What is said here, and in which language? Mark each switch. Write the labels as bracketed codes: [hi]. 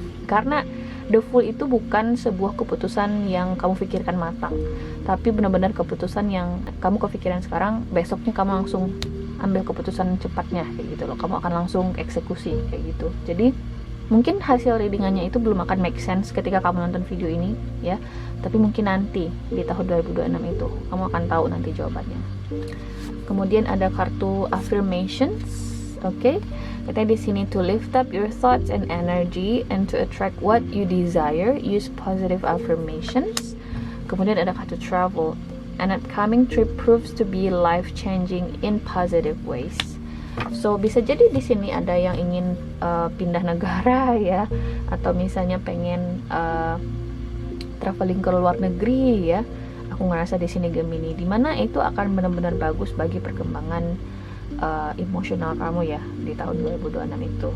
[id] Karena The Fool itu bukan sebuah keputusan yang kamu pikirkan matang, tapi benar-benar keputusan yang kamu kepikiran sekarang, besoknya kamu langsung ambil keputusan cepatnya kayak gitu loh. Kamu akan langsung eksekusi kayak gitu. Jadi mungkin hasil readingannya itu belum akan [en] make sense [id] ketika kamu nonton video ini ya, tapi mungkin nanti di tahun 2026 itu kamu akan tahu nanti jawabannya. Kemudian ada kartu affirmations. Oke, katanya di sini, [en] to lift up your thoughts and energy and to attract what you desire, use positive affirmations. [id] Kemudian ada kartu travel. [en] An upcoming trip proves to be life-changing in positive ways. [id] So bisa jadi di sini ada yang ingin pindah negara ya, atau misalnya pengen traveling ke luar negeri ya. Aku aku ngerasa di sini Gemini, dimana itu akan benar-benar bagus bagi perkembangan emosional kamu ya di tahun 2026 itu.